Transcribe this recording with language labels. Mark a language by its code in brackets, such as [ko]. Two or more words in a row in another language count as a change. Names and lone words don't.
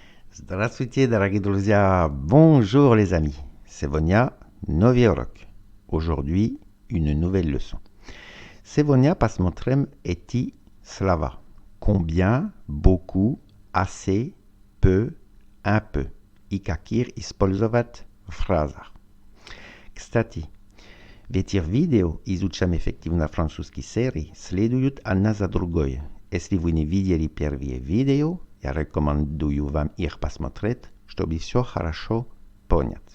[ru] Здравствуйте, дорогие друзья! [fr] Bonjour les amis! [ru] Сегодня новый урок. [fr] Aujourd'hui, une nouvelle leçon. [ru] Сегодня посмотрим эти слова. [fr] Combien, beaucoup, assez, peu, un peu. [ru] И каких использовать в фразах. Кстати, в этих видео изучаем эффективно французские серии, следуют одна за другой. Если вы не видели первые видео, я рекомендую вам их посмотреть, чтобы все хорошо понять.